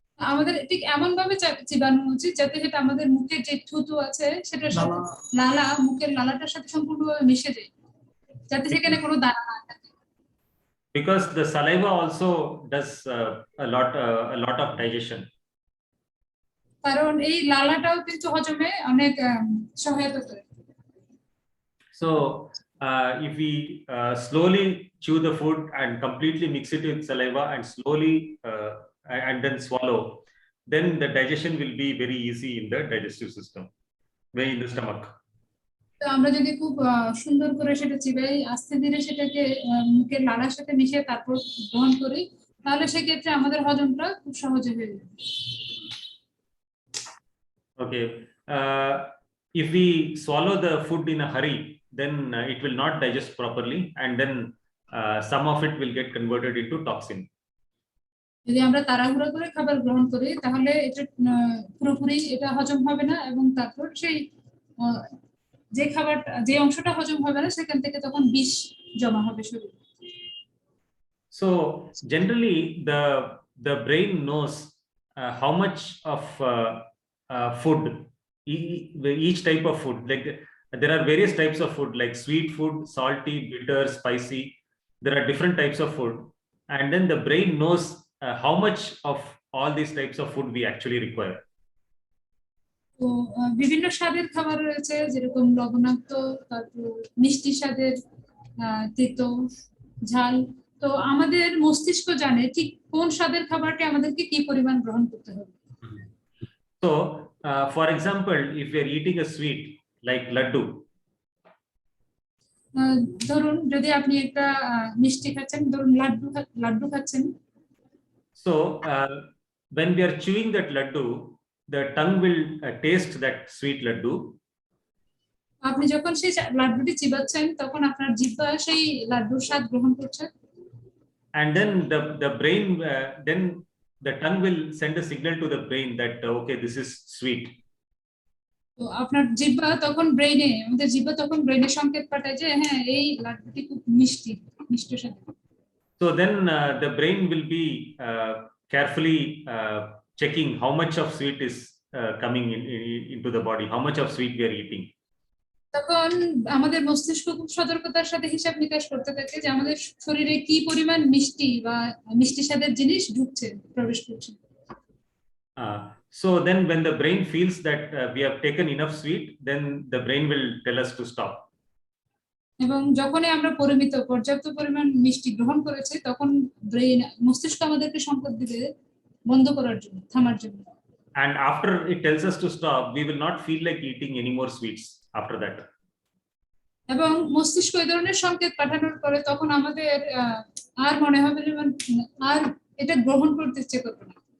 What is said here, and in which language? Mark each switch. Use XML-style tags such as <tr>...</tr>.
<bn>আমাদের ঠিক এমন ভাবে চিবানো উচিত যাতে সেটা আমাদের মুখের যে থুতু আছে সেটার সাথে মুখের লালাটার সাথে সম্পূর্ণভাবে মিশে যায়, যাতে সেখানে কোনো দানা না থাকে।</bn> <en>Because the saliva also does a lot of digestion.</en> <bn>কারণ এই লালাটাও কিন্তু হজমে অনেক সহায়তা করে।</bn> <en>So if we slowly chew the food and completely mix it with saliva and slowly and then swallow, then the digestion will be very easy in the digestive system, in the stomach.</en> <bn>তো আমরা যদি খুব সুন্দর করে সেটা চিবাই, আস্তে ধীরে সেটাকে মুখের লালার সাথে মিশিয়ে তারপর গ্রহণ করি, তাহলে সেক্ষেত্রে আমাদের হজমটা খুব সহজে হয়ে যাবে।</bn> <en>Okay. If we swallow the food in a hurry, then it will not digest properly, and then some of it will get converted into toxin.</en> <bn>যদি আমরা তাড়াহুড়ো করে খাবার গ্রহণ করি তাহলে এটা পুরোপুরি এটা হজম হবে না, এবং তারপর সেই আহ, যে খাবারটা যে অংশটা হজম হবে না সেখান থেকে তখন বিষ জমা হবে শরীরে।</bn> <en>So generally, the brain knows how much of food, each type of food. Like there are various types of food, like sweet food, salty, bitter, spicy. There are different types of food, and then the brain knows how much of all these types of food we actually require.</en> <bn>তো বিভিন্ন স্বাদের খাবার রয়েছে, যেরকম লবণাক্ত, তারপর মিষ্টি স্বাদের, তেতো, ঝাল। তো আমাদের মস্তিষ্ক জানে ঠিক কোন স্বাদের খাবারটি আমাদেরকে কি পরিমাণ গ্রহণ করতে হবে।</bn> <en>So, for example, if we are eating a sweet like laddu,</en> <bn>ধরুন যদি আপনি একটা মিষ্টি খাচ্ছেন, ধরুন লাড্ডু খাচ্ছেন,</bn> <en>so when we are chewing that laddu, the tongue will taste that sweet laddu,</en> <bn>আপনি যখন সেই লাড্ডুটি চিবাচ্ছেন তখন আপনার জিহ্বা সেই লাড্ডুর স্বাদ গ্রহণ করছে,</bn> <en>and then the brain then the tongue will send a signal to the brain that okay, this is sweet.</en> <bn>তো আপনার জিহ্বা তখন ব্রেইনে, আমাদের জিহ্বা তখন ব্রেইনে সংকেত পাঠায় যে হ্যাঁ এই লাড্ডুটি খুব মিষ্টি, মিষ্টির সাথে।</bn> <en>So then the brain will be carefully checking how much of sweet is coming into the body, how much of sweet we are eating.</en> <bn>তখন আমাদের মস্তিষ্ক খুব সতর্কতার সাথে হিসাব নিকাশ করতে থাকে যে আমাদের শরীরে কি পরিমাণ মিষ্টি বা মিষ্টি স্বাদের জিনিস ঢুকছে, প্রবেশ করছে।</bn> <en>So then when the brain feels that we have taken enough sweet, then the brain will tell us to stop.</en> <bn>এবং যখনই আমরা পর্যাপ্ত পরিমাণ মিষ্টি গ্রহণ করেছি তখন মস্তিষ্ক আমাদেরকে সংকেত দিবে বন্ধ করার জন্য, থামার জন্য।</bn> <en>And after it tells us to stop, we will not feel like eating any more sweets after that.</en> <bn>এবং মস্তিষ্ক এই ধরনের সংকেত পাঠানোর পরে তখন আমাদের আর মনে হবে যে আর এটা গ্রহণ করতে ইচ্ছে করবে না।</bn>